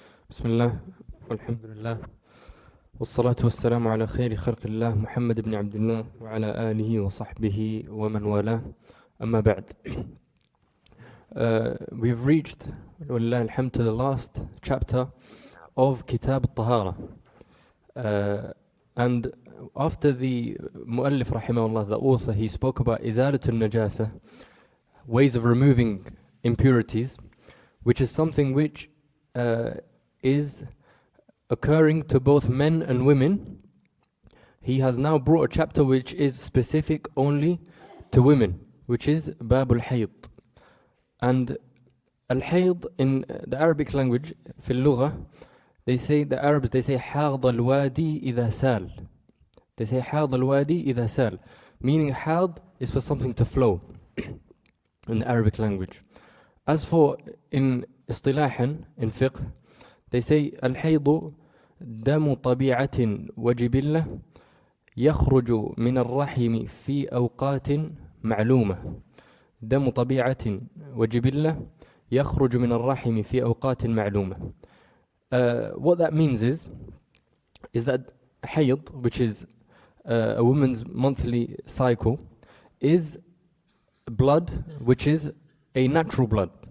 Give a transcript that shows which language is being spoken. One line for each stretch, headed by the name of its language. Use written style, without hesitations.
Arabic: بسم الله والحمد لله والصلاة والسلام على خير خلق الله محمد بن عبد الله وعلى آله وصحبه ومن والاه أما بعد.
English: We've reached
Arabic: ولله الحمد
English: to the last chapter of Kitab al-Tahara, and after the Mu'allif rahimahullah, the author, he spoke about Izalatul Najasa, ways of removing impurities, which is something which is occurring to both men and women. He has now brought a chapter which is specific only to women, which is Babul Hayd. And Al-Hayd in the Arabic language, fil lugha, the Arabs say
Arabic: حاض الوادي إذا سال.
English: They say
Arabic: حاض الوادي إذا سال,
English: meaning حاض is for something to flow in the Arabic language. As for in istilahan, in fiqh, they say
Arabic: الحيض دم طبيعة وجبلة يخرج من الرحم في أوقات معلومة. دم طبيعة وجبلة يخرج من الرحم في أوقات معلومة.
English: What that means is that hayd, which is a woman's monthly cycle, is blood which is a natural blood.